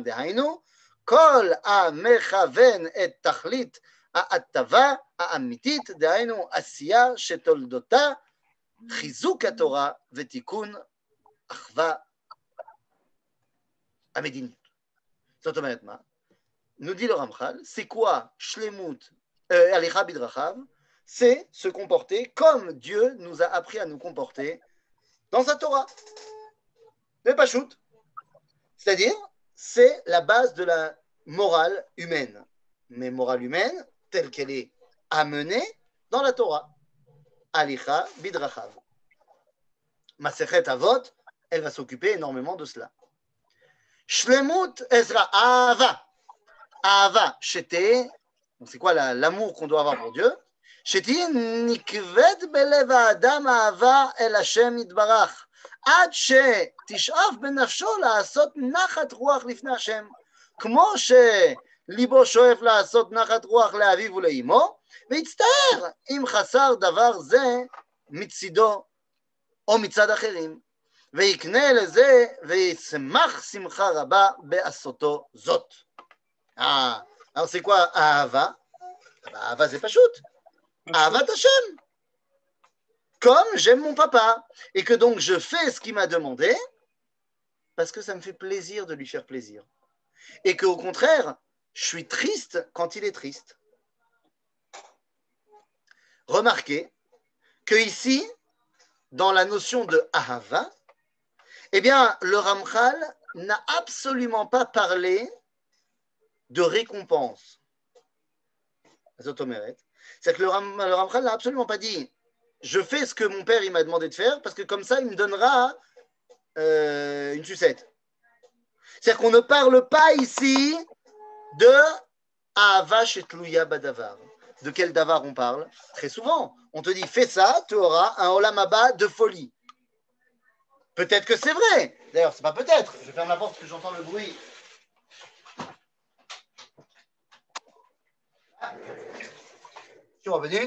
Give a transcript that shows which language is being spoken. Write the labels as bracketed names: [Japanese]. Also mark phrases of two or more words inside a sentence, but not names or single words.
[Hebrew] דהיינו, כל המכוון את תכלית ההטבה האמיתית, דהיינו עשייה שתולדותה חיזוק התורה ותיקון אחווה המדינית. זאת אומרת מה? [French] nous dit le Ramchal, c'est quoi shlemut, [Hebrew] הליכה בדרכיו? [French] C'est se comporter comme Dieu nous a appris à nous comporter dans sa Torah. Le Pachout. C'est-à-dire, c'est la base de la morale humaine. Mais morale humaine, telle qu'elle est amenée dans la Torah. [Hebrew] הליכה בדרכיו. מסכת אבות, [French] elle va s'occuper énormément de cela. [Hebrew] שלמות עזרא, אהבה. אהבה, שתי, [French] c'est quoi l'amour qu'on doit avoir pour Dieu? [Hebrew] שתהיה נקבד בלב האדם אהבה אל השם יתברך, עד שתשאף בנפשו לעשות נחת רוח לפני השם, כמו שליבו שואף לעשות נחת רוח לאביו ולאמו, ויצטער אם חסר דבר זה מצידו או מצד אחרים, ויקנה לזה וישמח שמחה רבה בעשותו זאת. [French] Alors c'est quoi [Hebrew] אהבה? אהבה זה פשוט. אהבת השם, [French] comme j'aime mon papa, et que donc je fais ce qu'il m'a demandé, parce que ça me fait plaisir de lui faire plaisir. Et qu'au contraire, je suis triste quand il est triste. Remarquez que ici, dans la notion de Ahava, eh bien, le Ramchal n'a absolument pas parlé de récompense. C'est que le Ramchal n'a absolument pas dit je fais ce que mon père il m'a demandé de faire parce que comme ça il me donnera une sucette. C'est-à-dire qu'on ne parle pas ici de [Hebrew] אהבה שתלויה בדבר. [French] De quel davar on parle? Très souvent, on te dit fais ça, tu auras un [Hebrew] עולם הבא [French] de folie. Peut-être que c'est vrai. D'ailleurs, c'est pas peut-être. Je ferme la porte parce que j'entends le bruit. Revenu.